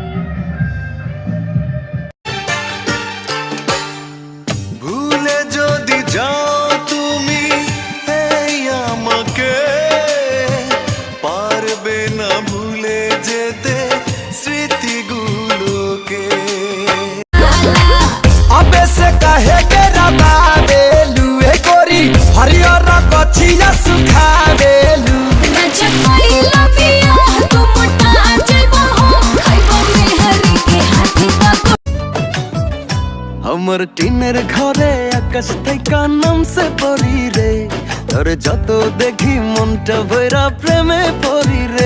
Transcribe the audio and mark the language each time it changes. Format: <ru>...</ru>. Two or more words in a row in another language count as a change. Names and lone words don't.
<bn>ভুলে যদি যাও তুমি এই আমাকে, পারবে না ভুলে যেতে স্মৃতিগুলোকে।</bn> <bho>अबे से कहे के रबा बेलू ए गोरी हरियर कछिया सुखा बेलू</bho> <bn>আমার টিনের ঘরে আকাশ থেকে নাম সে পড়ি রে, তোর যত দেখি মনটা ভৈরা প্রেমে পড়ি রে।</bn>